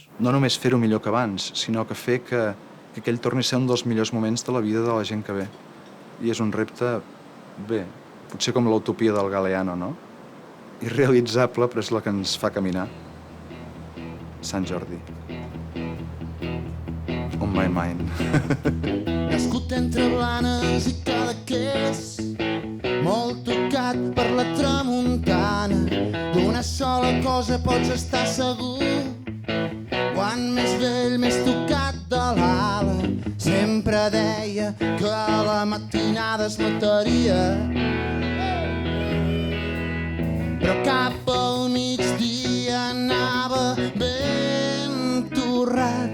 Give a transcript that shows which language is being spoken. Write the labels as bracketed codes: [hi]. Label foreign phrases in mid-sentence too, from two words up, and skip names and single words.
[ca] No només fer-ho millor que abans, sinó que fer que aquell torni a ser un dels millors moments de la vida de la gent que ve. I és un repte, bé, potser com l'utopia del Galeano, no? Irrealitzable, però és la que ens fa caminar. Sant Jordi. [en] On my mind. [ca] Nascut entre Blanes i Cadaqués, molt tocat per la tramuntana, d'una sola cosa pots estar segur: quan més vell, més tocat de l'ala. Sempre deia que a la matinada es mataria, però cap al migdia anava ben torrat.